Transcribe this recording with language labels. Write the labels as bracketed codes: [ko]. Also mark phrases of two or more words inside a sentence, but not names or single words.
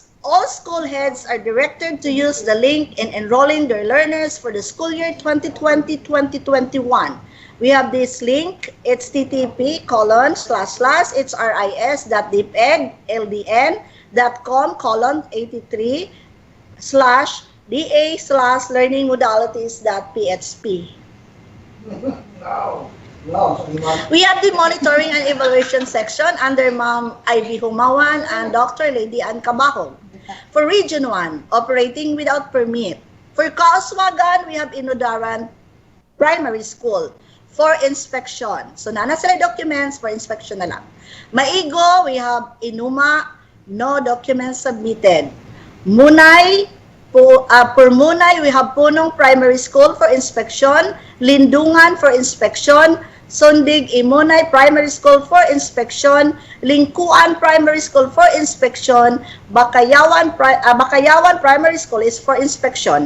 [en] All school heads are directed to use the link in enrolling their learners for the school year 2020-2021. We have this link, http://its.deped.ldn.com/da/learningmodalities.php. We have the monitoring and evaluation section under Ma'am Ivy Humawan and Dr. Lady Ann Cabahog. For Region 1, operating without permit. For Kaoswagan, we have Inodaran Primary School for inspection. [ceb] So, nana sila [en] documents for inspection [ceb] na lang. [en] Maigo, we have Inuma, no documents submitted. Munay, for Munay, we have Punong Primary School for inspection. Lindungan for inspection. Sundig Imunay Primary School for inspection. Lingkuan Primary School for inspection. Bakayawan Primary School is for inspection.